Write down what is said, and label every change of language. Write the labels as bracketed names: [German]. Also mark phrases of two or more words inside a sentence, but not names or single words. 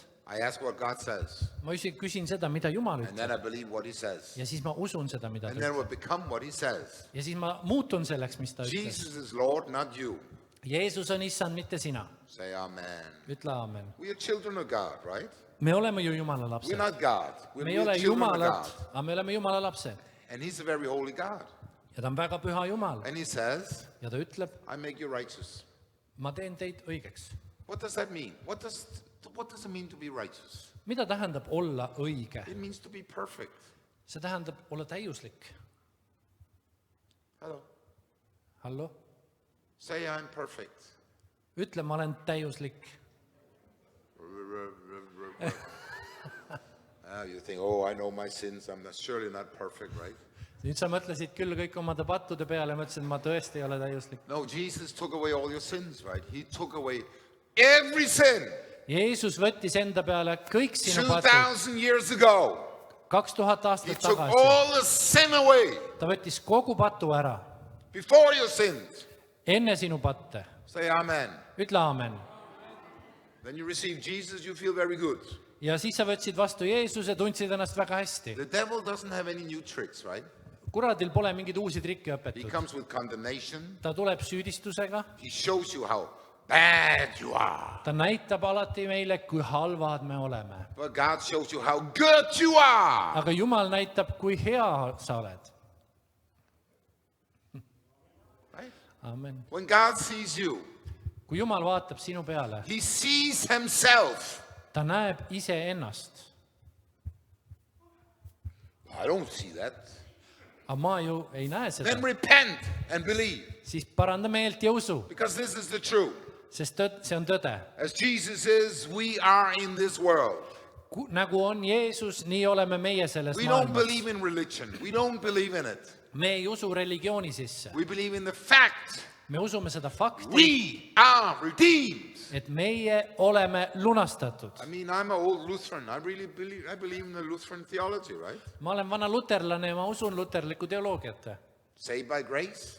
[English] I ask what God says. [Estonian] ma küsin seda, mida Jumal [English] And [Estonian] ütleb. [English] then I believe what he says. [Estonian] Ja siis ma usun seda, mida ta [English] And then [Estonian] ütleb. [English] we'll become what he says. [Estonian] Ja siis ma muutun selleks, mis ta ütles. [English] Jesus is Lord, not you. [Estonian] Jeesus on issand, mitte sina. [English] Say amen. [Estonian] Ütle aamen. [English] We are children of God, right? [Estonian] Me oleme ju Jumala [English] We're [Estonian] lapsed. [English] not God. [Estonian] Me ei [English] We're [Estonian] ole [English] children of [Estonian] Jumalad, [English] God. [Estonian] aga me oleme Jumala lapsed. [English] And he's a very holy God. [Estonian] Ja ta on väga püha Jumal. [English] And he says, [Estonian] Ja ta ütleb, [English] I make you righteous. [Estonian] ma teen teid õigeks. [English] What does that mean? What does it mean to be righteous? [Estonian] Mida tähendab olla õige? [English] It means to be perfect. [Estonian] See tähendab olla täiuslik. [English] Hello. [Estonian] Hallo? [English] Say I'm perfect. [Estonian] Ütle, ma olen täiuslik. [English] You think, oh, I know my sins. I'm surely not perfect, right? [Estonian] Nüüd sa mõtlesid küll kõik omade pattude peale ja mõtlesid, et ma tõesti ei ole täiuslik. [English] No, Jesus took away all your sins, right? He took away every sin [Estonian] Jeesus võttis enda peale kõik sinu patud [English] 2,000 years ago. [Estonian] 2000 [English] He [Estonian] aastat [English] took [Estonian] tagasi. [English] all the sin away [Estonian] Ta võttis kogu patu ära, [English] before you sinned. [Estonian] enne sinu patte. [English] Say amen. [Estonian] Ütle aamen. [English] Then you receive Jesus, you feel very good. [Estonian] Ja siis sa võtsid vastu Jeesuse, tundsid ennast väga hästi. [English] The devil doesn't have any new tricks, right? [Estonian] Kuradil pole mingeid uusi trikke [English] He [Estonian] õpetud. [English] comes with condemnation. [Estonian] Ta tuleb süüdistusega, [English] He shows you how bad you are. [Estonian] ta näitab alati meile, kui halvad me oleme. [English] But God shows you how good you are. [Estonian] Aga Jumal näitab, kui hea sa oled. [English] Right? Amen. When God sees you, [Estonian] Kui Jumal vaatab sinu peale, [English] he sees himself. [Estonian] ta näeb iseennast. [English] I don't see that. [Estonian] Aga ma ju ei näe seda. [English] Then repent and believe, [Estonian] Siis paranda meelt ja usu, [English] because this is the truth. [Estonian] sest see on tõde. [English] As Jesus is, we are in this world. [Estonian] Nagu on Jeesus, nii oleme meie selles [English] We don't [Estonian] maailmas. [English] believe in religion. We don't believe in it. [Estonian] Me ei usu religiooni sisse. [English] We believe in the fact [Estonian] Me usume seda fakti, [English] we are redeemed. [Estonian] et meie oleme lunastatud. [English] I mean, I'm an old Lutheran. I believe in the Lutheran theology, right? [Estonian] Ma olen vana luterlane ja ma usun luterlikku teoloogiat. [English] Saved by grace,